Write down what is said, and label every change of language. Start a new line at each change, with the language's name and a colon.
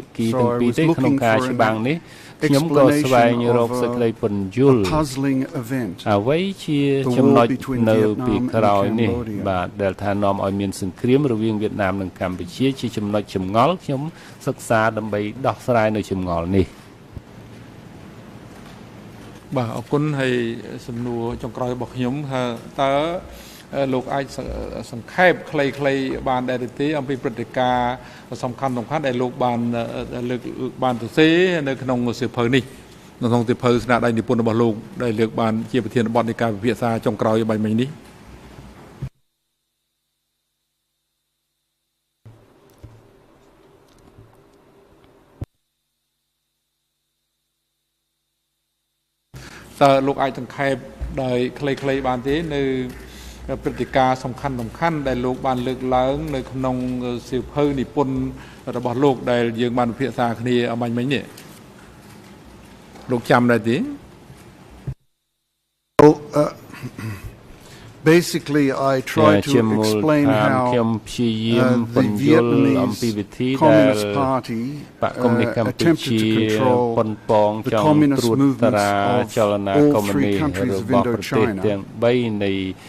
English: So I was looking for an explanation of a puzzling event, the war between Vietnam and Cambodia.
Khmer: ដែលថានាំឲ្យមានសង្គ្រាមរវាងវៀតណាមនិងកម្ពុជាជាចំណុចចម្ងល់ខ្ញុំសិក្សាដើម្បីដោះស្រាយនៅចម្ងល់នេះ បាទអរគុណហើយសំណួរចុងក្រោយរបស់ខ្ញុំថាតើលោកអាចសង្ខេបខ្លីៗបានដែរទេអំពីព្រឹត្តិការណ៍សំខាន់ដែលលោកបានលើកបានសរសេរនៅក្នុងសៀវភៅនេះនៅក្នុងសៀវភៅស្នាដៃនិពន្ធរបស់លោកដែលលើកបានជាប្រធានបទនៃការពិភាក្សាចុងក្រោយបាយមិញនេះ តើលោកអាចសង្ខេបដោយខ្លីៗបានទេនៅព្រឹត្តិការណ៍សំខាន់ដែលលោកបានលើកឡើងនៅក្នុងសៀវភៅនិពន្ធរបស់លោកដែលយើងបានពិភាក្សាគ្នាអមាញ់មិញនេះលោកចាំដែរទេ
English: Basically, I try to explain how the Vietnamese Communist Party attempted to control the communist movements of all three countries of Indochina.